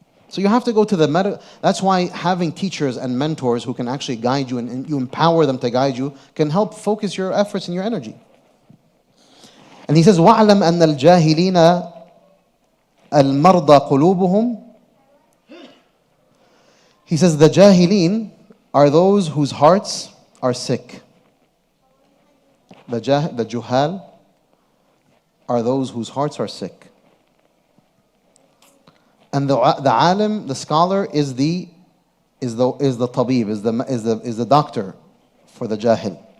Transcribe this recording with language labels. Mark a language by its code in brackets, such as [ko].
[en] So you have to go to the that's why having teachers and mentors who can actually guide you and you empower them to guide you can help focus your efforts and your energy. And he says, [ar] وَاعْلَمْ أَنَّ الْجَاهِلِينَ الْمَرْضَى قُلُوبُهُمْ. [en] He says the jahilin are those whose hearts are sick. The juhal are those whose hearts are sick. And the alim, the scholar, is the tabib, is the doctor for the jahil.